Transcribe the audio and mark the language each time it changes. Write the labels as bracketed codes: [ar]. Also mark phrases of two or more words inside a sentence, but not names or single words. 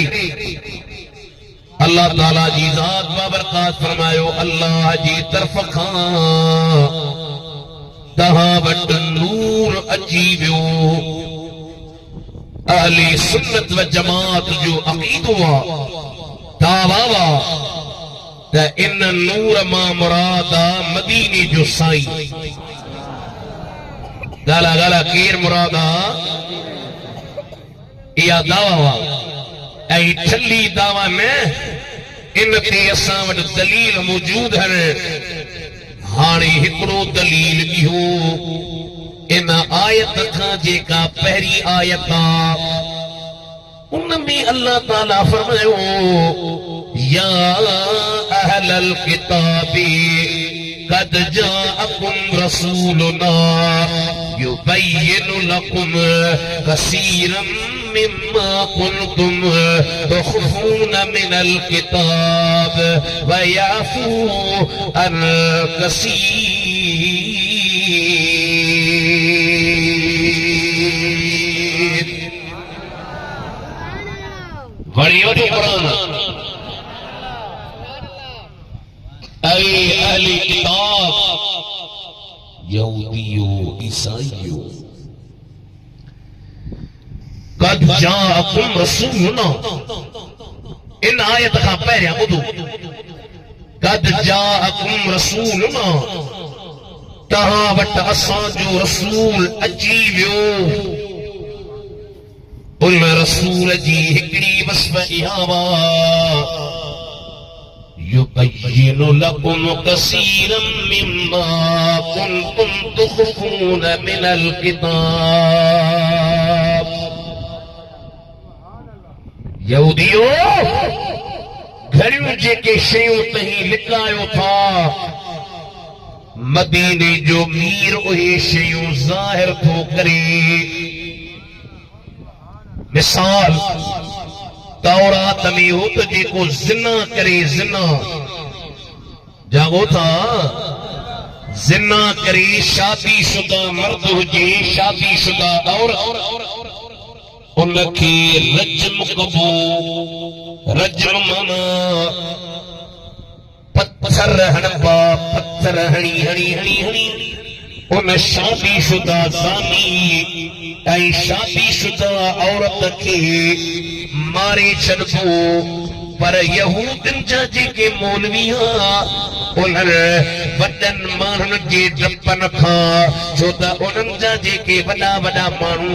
[sd] अल्लाह ताला जी ज़ात बाबरकात फरमायो अल्लाह जी तरफ़ खां तव्हां वटि नूर अची वियो। अहले सुन्नत व जमात जो अकीदो दावा त इन नूर मां मुरादा मदीने जो साईं गाला गाला केर मुरादा या दावा ऐ ठल्ली दावा में इन ते असां वटि दलील मौजूद है हाणे हिकड़ो दलील इहो इन आयत खां जेका पहिरी आयत उनमें अल्लाह ताला फरमायो [ar] يا أهل الكتاب قد جاءكم رسولنا يبين لكم كثيرا مما كنتم تخفون من الكتاب ويعفو عن [sd] कसीर बड़ी वॾो कुरान ऐ अहले किताब यहूदियो ईसाइयो [ar] قد جاءكم رسولنا [sd] इन आयत खां पहिरियां ॿुधो [ar] قد جاءكم رسولنا [sd] तव्हां वटि असांजो रसूल अची वियो उन रसूल जी हिकड़ी वस्फ़ इहा [ar] يبين لكم كثيرا مما كنتم تخفون من الكتاب [sd] यहूदियो घणियूं जेके शयूं तहीं लिकायो था मदीने जो मीर उहे शयूं ज़ाहिर थो करे मिसाल तौरात में हो तो जेको जिना करे जिना जागो था जिना करे शादीशुदा मर्द हुजे शादीशुदा औरत उनखे रजम कबो रजम माना पत्थर हणबा पत्थर हणी हणी हणी हणी उन शादीशुदा ज़ानी ऐं शादीशुदा औरत खे मारे छॾिबो पर यहूदनि जा जेके मौलवी उन्हनि वॾनि माण्हुनि जे डपनि खां छो त उन्हनि जा जेके वॾा वॾा माण्हू